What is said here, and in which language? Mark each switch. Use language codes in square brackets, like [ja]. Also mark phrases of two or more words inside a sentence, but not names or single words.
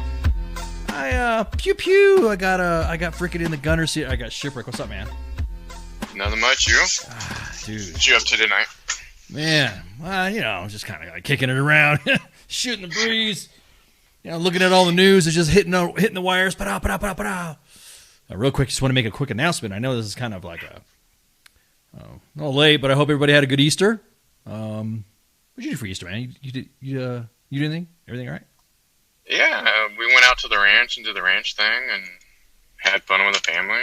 [en] Pew pew. I got freaking in the gunner seat. I got shipwreck. What's up, man? Nothing much, you? Dude. What you up to tonight? Man, just kind of like kicking it around, shooting the breeze. Looking at all the news, it's just hitting the wires. Pa-da, pa-da, pa-da, pa-da. Real quick, just want to make a quick announcement. I know this is kind of like a little late, but I hope everybody had a good Easter. What'd you do for Easter, man? You did anything? Everything all right? Yeah, we went out to the ranch and did the ranch thing and had fun with the family.